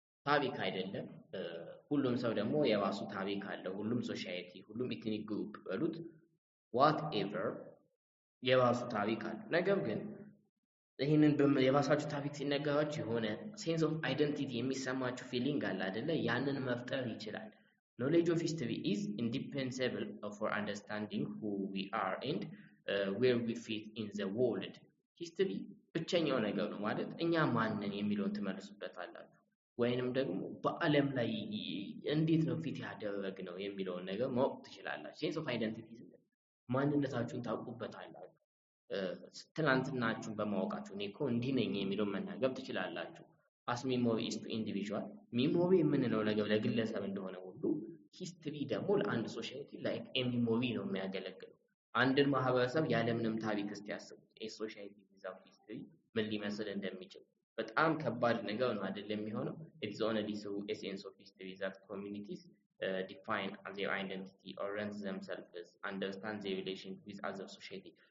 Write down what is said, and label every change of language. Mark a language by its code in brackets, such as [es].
[am] ታሪክ አይደለም ሁሉም ሰው ደግሞ የራሱ ታሪክ አለው። ሁሉም ሶሳይቲ፣ ሁሉም ኢትኒክ ግሩፕ በሉት [en] whatever [am] የራሱ ታሪክ አለው። ነገር ግን ይህንን የራሳችሁ ታሪክ ሲነገራችሁ የሆነ ሴንስ ኦፍ አይደንቲቲ የሚሰማችሁ ፊሊንግ አለ አይደለ? ያንን መፍጠር ይችላል። [en] knowledge of history is indispensable for understanding who we are and where we fit in the world. [am] history ብቸኛው ነገር ነው ማለት እኛ ማንን የሚለውን ትመልሱበታላችሁ። ወይንም ደግሞ በአለም ላይ እንዴት ነው ፊት ያደረግነው የሚለውን ነገር ማወቅ ትችላላችሁ። ሴንስ ኦፍ አይደንቲቲ ማንነታችሁን ታውቁበታላችሁ። ትናንትናችሁን በማወቃችሁ እኔ እኮ እንዲህ ነኝ የሚለውን መናገር ትችላላችሁ። [en] as memory is to individual memory [am] የምንለው ነገር ለግለሰብ እንደሆነ ሁሉ ሂስትሪ ደግሞ ለአንድ ሶሳይቲ ላይክ ሚሞሪ ነው የሚያገለግለው። አንድን ማህበረሰብ ያለምንም ታሪክ እስቲ ያስቡት ሶሳይቲ ዊዛውት ሂስትሪ ምን ሊመስል እንደሚችል። በጣም ከባድ ነገር ነው አይደለም የሚሆነው። [en] it's only through a sense of history that communities define their identity, orient themselves, understand their relation with other society.